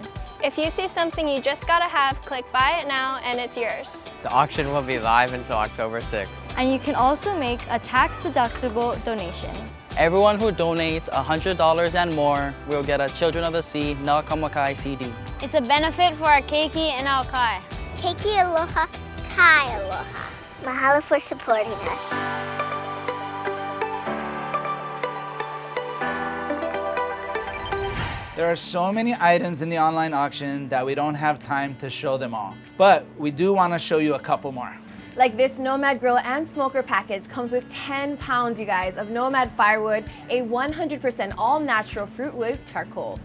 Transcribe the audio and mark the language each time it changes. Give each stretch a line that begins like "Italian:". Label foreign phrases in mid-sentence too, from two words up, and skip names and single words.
English: If you see something you just gotta have, click buy it now and it's yours. The auction will be live until October 6th. And you can also make a tax-deductible donation. Everyone who donates $100 and more will get a Children of the Sea Nakamakai CD. It's a benefit for our keiki and our kai.
Hawaiian: Keiki aloha, kai aloha. Mahalo
English: for supporting us. There are so many items in the online auction that we don't have time to show them all. But we do want to show you a couple more. Like this Nomad Grill and Smoker package comes with 10 pounds, you guys, of Nomad firewood, a 100% all-natural fruit wood charcoal.